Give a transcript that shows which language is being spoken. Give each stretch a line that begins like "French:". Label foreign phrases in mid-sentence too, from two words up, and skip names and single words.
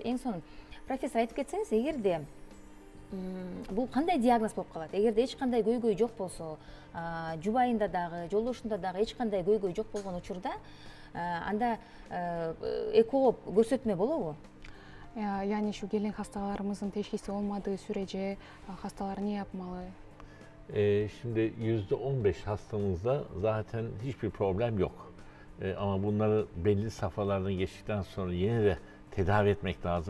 Kyrgyz: Эң сонун. Профессор, айтып кетсеңиз, эгерде бул кандай диагноз болуп калат? Эгерде эч кандай көйгөй жок болсо, жубайында дагы, жолдошунда дагы эч кандай көйгөй жок болгон учурда, анда эко көрсөтмө болобу?
Turkish: Yani şu gelen hastalarımızın teşhisi olmadığı sürece hastalar ne yapmalı? Şimdi %15 hastamızda zaten hiçbir problem yok. Ama bunları belli safhalardan geçtikten sonra yine de tedavi etmek lazım.